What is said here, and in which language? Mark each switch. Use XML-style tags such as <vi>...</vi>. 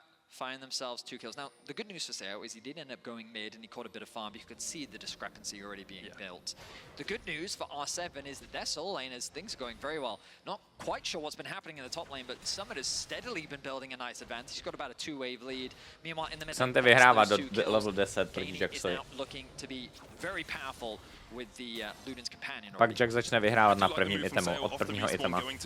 <en>Find themselves 2 kills. Now, the good news for Seo is he did end up going mid and he caught a bit of farm, but you could see the discrepancy already being built. The good news for R7 is that their solo lane is things are going very well. Not quite sure what's been happening in the top lane, but Summit has steadily been building a nice advantage. He's got about a 2-wave lead. Meanwhile, in the middle,</en> <cs>Sante vyhrává do level 10 proti Jaxovi.</cs> <en>Looking to be very powerful with the Luden's companion.</en> <cs>Pak Jax začne vyhrávat na prvním itemu, od prvního itema.</cs>